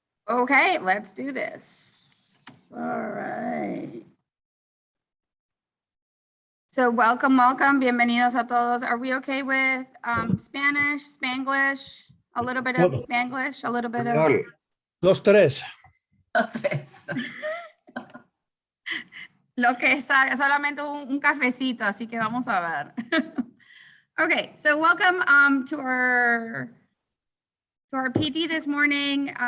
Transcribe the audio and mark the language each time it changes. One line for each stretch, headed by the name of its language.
English: Okay, let's do this. All right. So welcome.
Spanish: Bienvenidos a todos.
English: Are we okay with Spanish, Spanglish, a little bit of Spanglish, a little bit of...
Spanish: Los tres. Los tres. Lo que es solamente un cafecito, así que vamos a ver.
English: Okay, so welcome to our PT this morning.